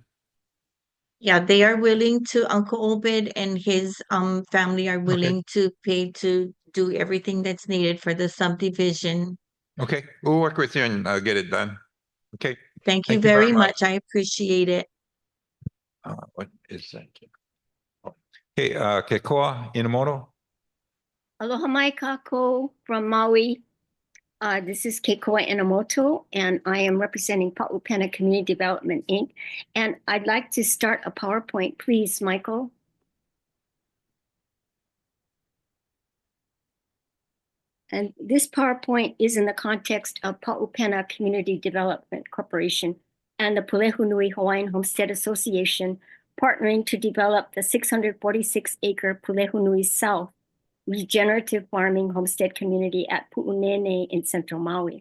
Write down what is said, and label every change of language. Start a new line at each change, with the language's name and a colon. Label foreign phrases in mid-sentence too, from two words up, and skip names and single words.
English: Yeah, they are willing to, Uncle Obed and his family are willing to pay to do everything that's needed for the subdivision. Okay, we'll work with you and get it done. Okay. Thank you Thank you very very much. much. I appreciate it. What is that? Okay, Kekoa Inamoto.
Hawaiian: Aloha mai kako
English: from Maui. This is Keikoa Inamoto, and I am representing Pa'upena Community Development, Inc. And I'd like to start a PowerPoint, please, Michael. And this PowerPoint is in the context of Pa'upena Community Development Corporation and the Pulehunui Hawaiian Homestead Association partnering to develop the 646-acre Pulehunui South regenerative farming homestead community at Pu'unene in central Maui.